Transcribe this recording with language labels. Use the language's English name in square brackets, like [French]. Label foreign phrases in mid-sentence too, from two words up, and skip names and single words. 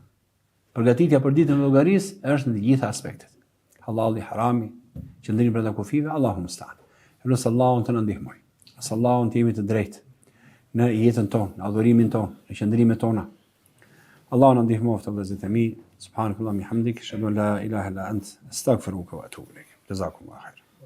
[Albanian] Përgatitja për ditën e llogarisë është në të gjitha aspektet. Halali, harami, qëndrimi brenda kufive, [Arabic] الله المستعان. [Albanian] Lutem Allahun të na ndihmoj. Allahun të jemi të drejtë në jetën tonë, në adhurimin tonë, në qëndrimet tona. Allahu na ndihmoftë vëllezërit e mi. [Arabic] سبحانك اللهم حمدك، أشهد أن لا إله إلا أنت، أستغفرك وأتوب إليك. جزاكم الله خيرا.